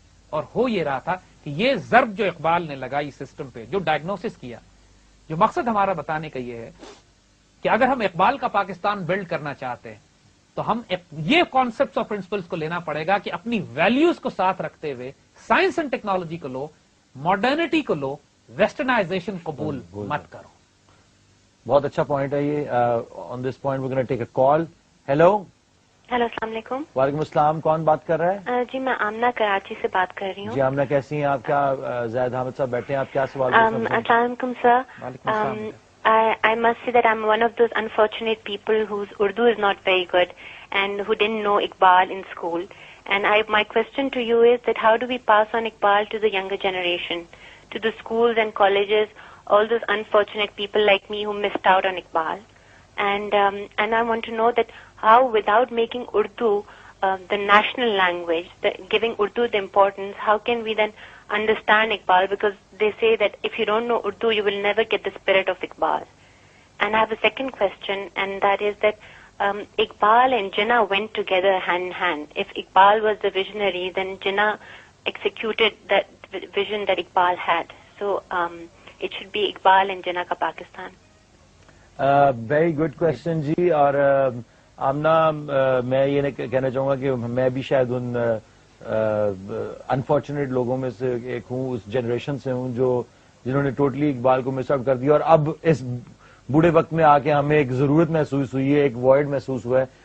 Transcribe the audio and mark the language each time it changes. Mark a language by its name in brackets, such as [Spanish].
[Urdu] اور ہو یہ رہا تھا کہ یہ ضرب جو اقبال نے لگائی سسٹم پہ، جو ڈائگنوسس کیا، جو مقصد ہمارا بتانے کا یہ ہے کہ اگر ہم اقبال کا پاکستان بلڈ کرنا چاہتے ہیں تو ہم یہ کانسیپٹس اور پرنسپلس کو لینا پڑے گا کہ اپنی ویلیوز کو ساتھ رکھتے ہوئے سائنس اینڈ ٹیکنالوجی کو لو، ماڈرنٹی کو لو، ویسٹرنائزیشن قبول مت کرو. بہت اچھا پوائنٹ ہے یہ. [English] On this point we gonna take a call. [Urdu] Hello. Hello, السلام علیکم. وعلیکم السلام. کون بات کر رہا ہے؟ جی میں آمنہ کراچی سے بات کر رہی ہوں. جی آمنہ کیسی ہیں آپ؟ کیا زید حامد صاحب بیٹھے ہیں، آپ کیا سوال؟ السلام علیکم سر. [English] I must say that I'm one of those unfortunate people whose Urdu is not very good and who didn't know Iqbal in school. And my question to you is that how do we pass on Iqbal to the younger generation, to the schools and colleges, all those unfortunate people like me who missed out on Iqbal? And I want to know that how, without making Urdu the national language, giving Urdu the importance, how can we then understand Iqbal? Because they say that if you don't know Urdu, you will never get the spirit of Iqbal. And I have a second question, and that is that Iqbal and Jinnah went together hand in hand. If Iqbal was the visionary, then Jinnah executed that vision that Iqbal had. So it should be Iqbal and Jinnah ka Pakistan. Very good question جی. [Urdu] اور آمنا میں یہ کہنا چاہوں گا کہ میں بھی شاید ان unfortunate لوگوں میں سے ایک ہوں, اس جنریشن سے ہوں جنہوں نے ٹوٹلی اقبال کو مس آؤٹ کر دیا, اور اب اس بوڑھے وقت میں آ کے ہمیں ایک ضرورت محسوس ہوئی ہے, ایک وائڈ محسوس ہوا ہے.